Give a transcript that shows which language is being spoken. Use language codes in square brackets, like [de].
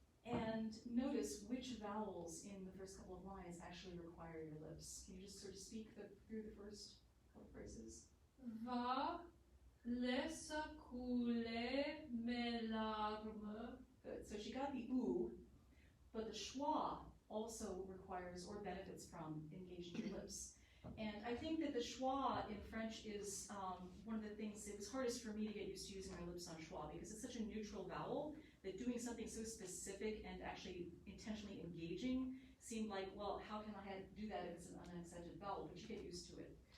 [en] And notice which vowels in the first couple of lines actually require your lips. Can you just sort of speak through the first couple phrases? [fr] Va laissa couler mes larmes. [en] Good. So she got the oo, but the schwa also requires or benefits from engaging your lips. And I think that the schwa in French is one of the things, it was hardest for me to get used to using my lips on schwa because it's such a neutral vowel that doing something so specific and actually intentionally engaging seemed like, well, how can I do that if it's an unaccented vowel? But you get used to it.